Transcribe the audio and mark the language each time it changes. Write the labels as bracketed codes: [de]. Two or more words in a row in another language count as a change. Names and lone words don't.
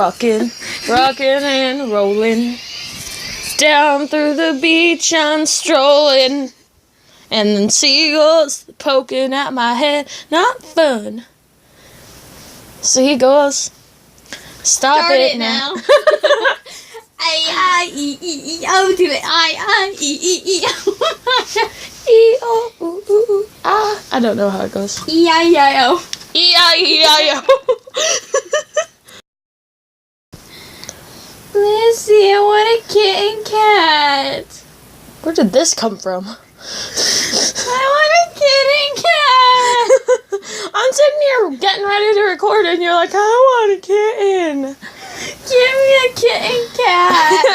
[en] Rockin', rockin' and rollin'. Down through the beach I'm strolling. And then seagulls poking at my head. Not fun. Seagulls, stop it now. I-I-E-E-E-O to the I-I-E-E-E-O. E-O-O-O-O. Ah. I don't know how it goes. E-I-E-I-O. E-I-E-I-O. Blissey, I want a kitten cat. Where did this come from? I want a kitty cat. I'm sitting here getting ready to record and you're like, I want a kitten. Give me a kitten cat.